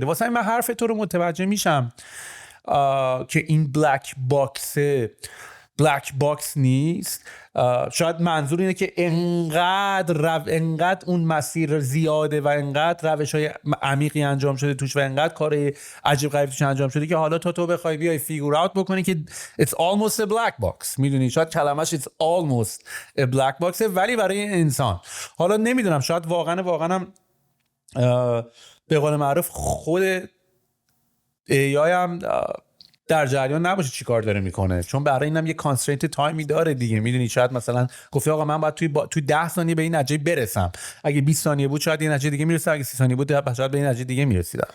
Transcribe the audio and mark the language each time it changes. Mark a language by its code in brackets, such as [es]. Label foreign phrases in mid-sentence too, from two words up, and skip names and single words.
[fa] واسه من حرف تو رو متوجه میشم که این [en] black box [fa] نیست. شاید منظور اینه که انقدر اون مسیر زیاده و انقدر روش‌های عمیقی انجام شده توش و انقدر کار عجیب غریب توش انجام شده که حالا تو بخوای بیای [en] figure out [fa] بکنی که [en] it's almost a black box. [fa] میدونی شاید کلمش [en] it's almost a black box [fa] ولی برای انسان حالا نمیدونم، شاید واقعا هم به قول معروف خود AI هم در جریان نباشه چی کار داره میکنه، چون برای اینم یه کانسترینت تایمی داره دیگه. میدونی شاید مثلا گفته آقا من باید توی 10 ثانیه به این نتیجه برسم، اگه 20 ثانیه بود شاید این نتیجه دیگه میرسه، اگه 30 ثانیه بود شاید به این نتیجه دیگه میرسیدم.